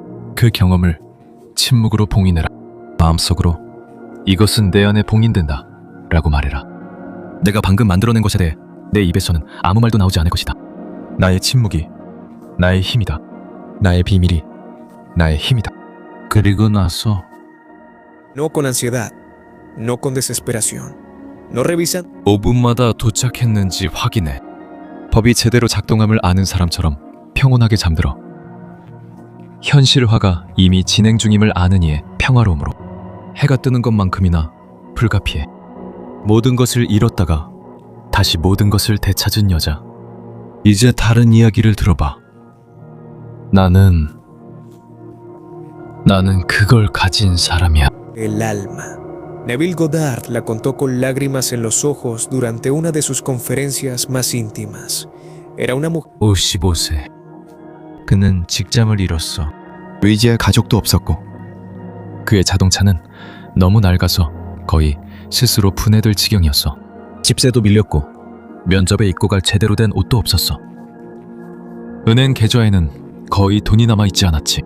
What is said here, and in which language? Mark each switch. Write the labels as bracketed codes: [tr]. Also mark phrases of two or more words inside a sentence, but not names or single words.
[ko] 그 경험을 침묵으로 봉인해라. 마음속으로 이것은 내 안에 봉인된다 라고 말해라. 내가 방금 만들어낸 것에 대해 내 입에서는 아무 말도 나오지 않을 것이다. 나의 침묵이 나의 힘이다. 나의 비밀이 나의 힘이다. 그리고 나서 [es] No con ansiedad, no con desesperación. No revisan [ko] 5분마다 도착했는지 확인해. 법이 제대로 작동함을 아는 사람처럼 평온하게 잠들어. 현실화가 이미 진행 중임을 아는 이의 평화로움으로 해가 뜨는 것만큼이나 불가피해. 모든 것을 잃었다가 다시 모든 것을 되찾은 여자. 이제 다른 이야기를 들어봐. 나는 그걸 가진 사람이야. [es] el alma. Neville Goddard la contó con lágrimas en los ojos durante una de sus conferencias más íntimas. Era una mujer [ko] 55세. 그는 직장을 잃었어. 의지할 가족도 없었고 그의 자동차는 너무 낡아서 거의 스스로 분해될 지경이었어. 집세도 밀렸고 면접에 입고 갈 제대로 된 옷도 없었어. 은행 계좌에는 거의 돈이 남아있지 않았지.